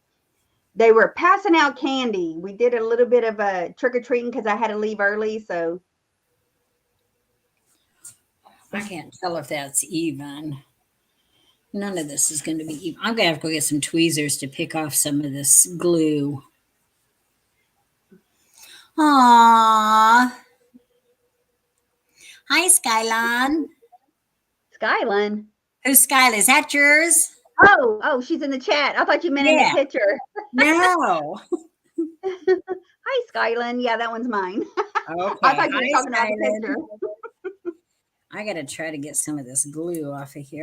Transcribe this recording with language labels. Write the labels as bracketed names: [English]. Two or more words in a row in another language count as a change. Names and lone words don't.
[English] They were passing out candy. We did a little bit of a trick-or-treating because I had to leave early, so. I can't tell if that's even. None of this is going to be even. I'm going to have to go get some tweezers to pick off some of this glue. Aww. Hi, Skylon. Skylon? Who's Skyla? Is that yours? Oh, she's in the chat. I thought you meant in the picture. No. Hi, Skylon. Yeah, that one's mine. Okay. I thought you were talking about the picture. I got to try to get some of this glue off of here.